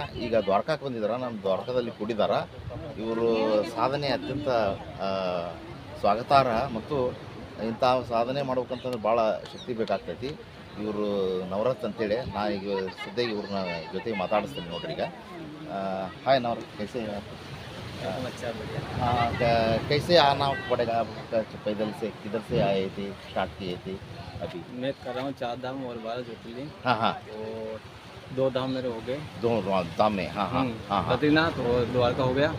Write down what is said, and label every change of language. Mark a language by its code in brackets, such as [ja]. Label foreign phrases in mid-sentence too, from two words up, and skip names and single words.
[kn] ಈಗ ದ್ವಾರಕಾಕ್ಕೆ ಬಂದಿದ್ದಾರೆ. ನಮ್ಮ ದ್ವಾರಕಾದಲ್ಲಿ ಕೂಡಿದ್ದಾರೆ. ಇವರು ಸಾಧನೆ ಅತ್ಯಂತ ಸ್ವಾಗತಾರ್ಹ. ಮತ್ತು ಇಂಥ ಸಾಧನೆ ಮಾಡ್ಬೇಕಂತಂದ್ರೆ ಭಾಳ ಶಕ್ತಿ ಬೇಕಾಗ್ತೈತಿ. ಇವರು ನವರತ್ ಅಂತೇಳಿ. ನಾ ಈಗ ಸದ್ಯ ಇವ್ರನ್ನ ಜೊತೆಗೆ ಮಾತಾಡಿಸ್ತೀನಿ ನೋಡ್ರಿ. [hi] ಈಗ ಹಾಯ್ ನವರತ್, ಕೈಸೆ कैसे आना पड़ेगा आपका? पैदल से किधर से आए थे, स्टार्ट किए थे? अभी मैं कर रहा हूँ 4 धाम और 12 ज्योतिर्लिंग। हाँ और 2 धाम मेरे हो गए, 2 धाम में। हाँ बद्रीनाथ और द्वारका हो गया।